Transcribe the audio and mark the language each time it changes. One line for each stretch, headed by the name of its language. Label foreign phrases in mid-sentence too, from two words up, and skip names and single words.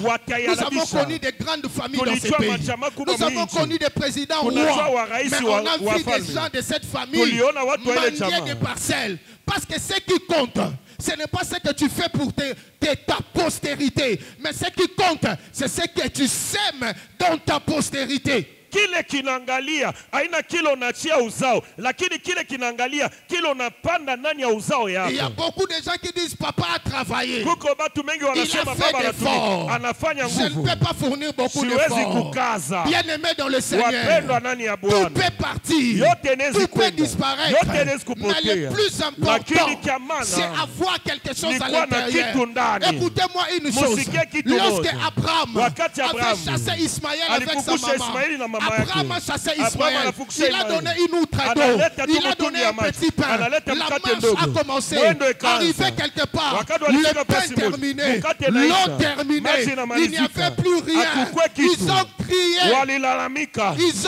French: Nous avons connu des grandes familles dans ce pays. Nous avons connu des présidents rois, mais on a vu des gens de cette famille mendier des parcelles. Parce que ce qui compte, ce n'est pas ce que tu fais pour ta postérité, mais ce qui compte, c'est ce que tu sèmes dans ta postérité.
Swahili: Kile kinaangalia haina kile unachia uzao, lakini kile kinaangalia kile unapanda ndani ya uzao yako.
French: Il y a beaucoup de gens qui disent papa a travaillé.
Swahili: Kuko watu wengi wanasema baba anafanya nguvu.
French: Je ne peux pas fournir beaucoup d'efforts. Bien-aimé dans le Seigneur, tout peut partir, tout peut disparaître, mais le plus important, c'est avoir quelque chose à l'intérieur. Écoutez-moi une chose, lorsque Abraham avait chassé Ismaël avec sa maman, Abraham a chassé Ismaël, il a donné une outre d'eau, il a donné un petit pain, la marche a commencé, arrivé quelque part, le pain terminé, l'eau terminée, il n'y avait plus rien, ils ont crié,